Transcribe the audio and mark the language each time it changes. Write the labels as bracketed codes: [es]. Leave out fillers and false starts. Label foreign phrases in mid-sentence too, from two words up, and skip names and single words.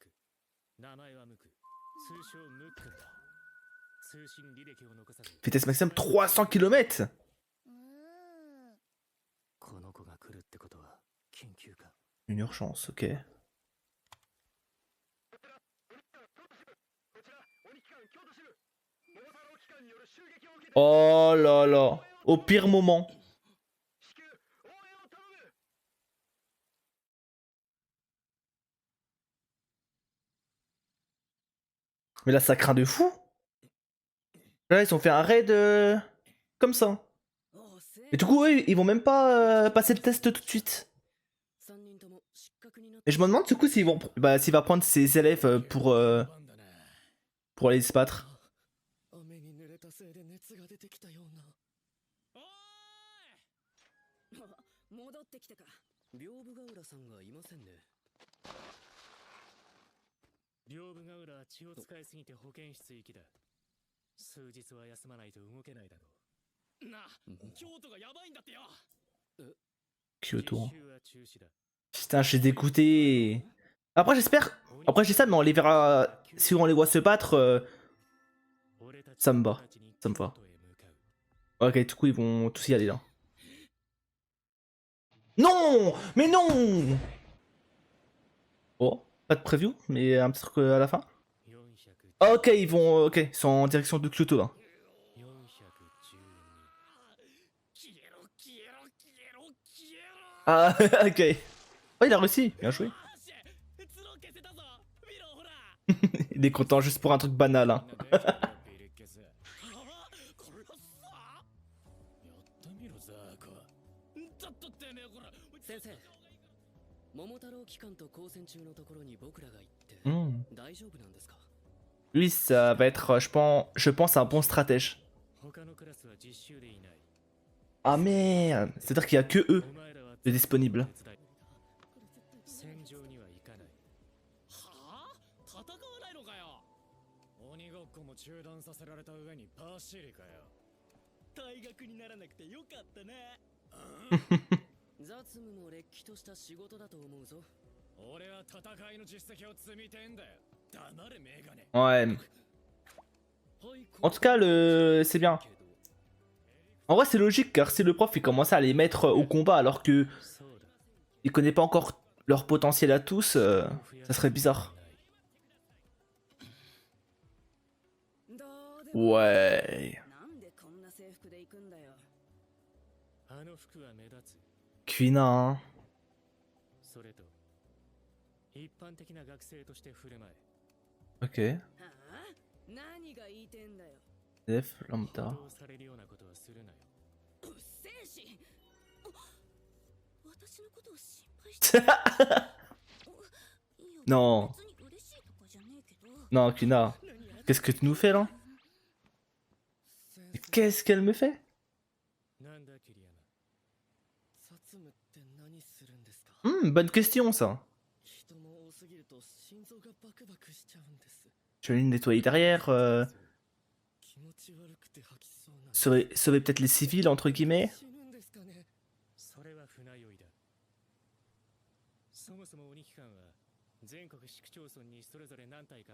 [ja] 名前はムク。通称ムックンだ。通信履歴を残さず。 [fr] Vitesse maximum 300 km. [ja] この子が来るってことは緊急か。 [fr] Une urgence, ok. Oh là là. Au pire moment. Mais là, ça craint de fou. Là, ils ont fait un raid comme ça. Et du coup, eux, ils vont même pas passer le test tout de suite. Et je me demande du coup s'ils vont, s'il va prendre ses élèves pour aller se battre. [ja] 雨に濡れたせいで熱が出てきたような。おーい。戻ってきたか。屏風ヶ浦さんがいませんね。屏風ヶ浦は血を使いすぎて保健室行きだ。数日は休まないと動けないだろう。なあ、京都がやばいんだってよ。 Kyoto. 実習は中止だ。 [fr] Putain, je suis dégoûté. Après, j'espère. Après, je dis ça, mais on les verra. Si on les voit se battre, ça me va. Ça me va. Ok, du coup, ils vont tous y aller là. Non! Mais non! Oh, pas de preview, mais un petit truc à la fin. Ok, ils vont. Ok, ils sont en direction de Kyoto là. [ja] 412。消えろ消えろ消えろ消え [fr] Ah, ok. Oh, il a réussi, bien joué. [ja] 角消せたぞ見ろほら [fr] Il est content juste pour un truc banal, hein. [ja] これはさやってみろザーコちょっとてめえほら先生桃太郎機関と交戦中のところに僕らが行って Hmm. 大丈夫なんですか [fr] Lui, ça va être, je pense, un bon stratège. [ja] 他のクラスは実習でいない [fr] Ah merde, c'est-à-dire qu'il y a que eux [ja] お前らは [fr] de disponibles. [ja] 戦場には行かないはあ戦わないのかよ鬼ごっこも中断させられた上にパーシリかよ退学にならなくてよかったね雑務もれっきとした仕事だと思うぞ俺は戦いの実績を積みてんだよ黙れメガネ [fr] Ouais. En tout cas, c'est bien. En vrai, c'est logique car si le prof il commence à les mettre au combat alors que [ja] そうだ [fr] il connaît pas encore leur potentiel à tous, ça serait bizarre. Ouais. [ja] なんでこんな制服で行くんだよ。あの服は目立つ [fr] Kuina, hein. [ja] それと一般的な学生として振る舞え [fr] Ok. [ja] はあ何が言いてんだよ。 [fr] Def, lambda. [ja] 報道されるようなことはするなようっせえし。あ私のことを心配してる。いや [fr] Non, [ja] 別に嬉しいとかじゃねえけど。 [fr] non, Kuina. Qu'est-ce que tu nous fais là? Qu'est-ce qu'elle me fait? [ja] なんだ桐山薩務って何するんですか [fr] Bonne question ça. [ja] 人も多すぎると心臓がバクバクしちゃうんです [fr] Je vais lui nettoyer derrière, [ja] 気持ち悪くて吐きそうな [fr] sauver peut-être les civils entre guillemets. [ja] 死ぬんですかねそれは船酔いだそもそも鬼機関は全国市区町村にそれぞれ何体か